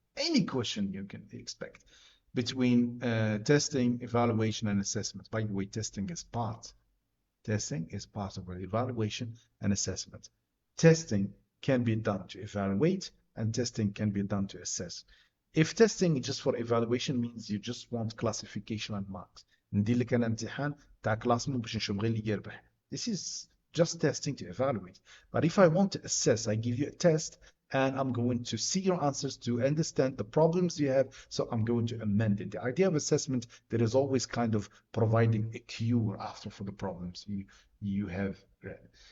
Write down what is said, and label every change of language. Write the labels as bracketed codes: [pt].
[en] Any question you can expect between testing, evaluation, and assessment. By the way, testing is part. Testing is part of our evaluation and assessment. Testing can be done to evaluate, and testing can be done to assess. If testing just for evaluation means you just want classification and marks. [ar] ندير لك أنا امتحان تاع كلاس مو باش نشوف غير اللي يربح. [en] This is just testing to evaluate. But if I want to assess, I give you a test and I'm going to see your answers to understand the problems you have. So I'm going to amend it. The idea of assessment, there is always kind of providing a cure after for the problems you have read.